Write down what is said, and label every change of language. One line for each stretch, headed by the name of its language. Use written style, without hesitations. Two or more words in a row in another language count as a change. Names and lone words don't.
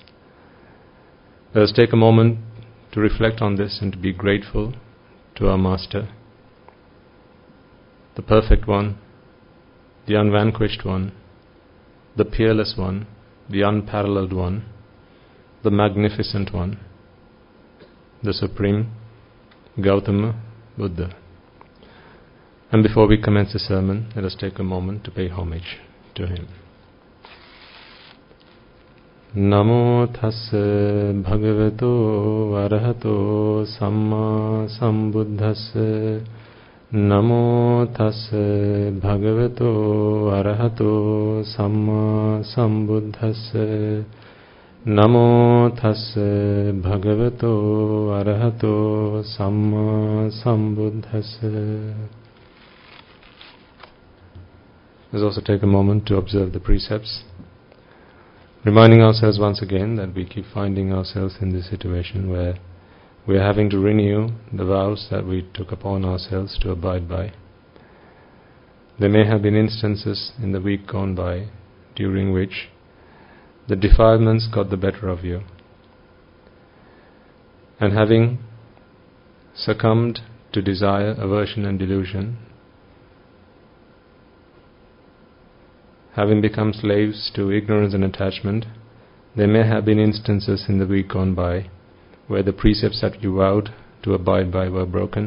English: Let us take a moment to reflect on this and to be grateful to our Master, the Perfect One, the Unvanquished One, the Peerless One, the Unparalleled One, the Magnificent One, the Supreme Gautama Buddha. And before we commence the sermon, let us take a moment to pay homage to Him.
Pali: Namo tassa bhagavato arahato samma sambuddhassa. Namo tassa bhagavato arahato samma sambuddhassa. Namo tassa bhagavato arahato samma sambuddhassa.
English: Let's also take a moment to observe the precepts, reminding ourselves once again that we keep finding ourselves in this situation where we are having to renew the vows that we took upon ourselves to abide by. There may have been instances in the week gone by during which the defilements got the better of you, and having succumbed to desire, aversion and delusion, having become slaves to ignorance and attachment, there may have been instances in the week gone by where the precepts that you vowed to abide by were broken.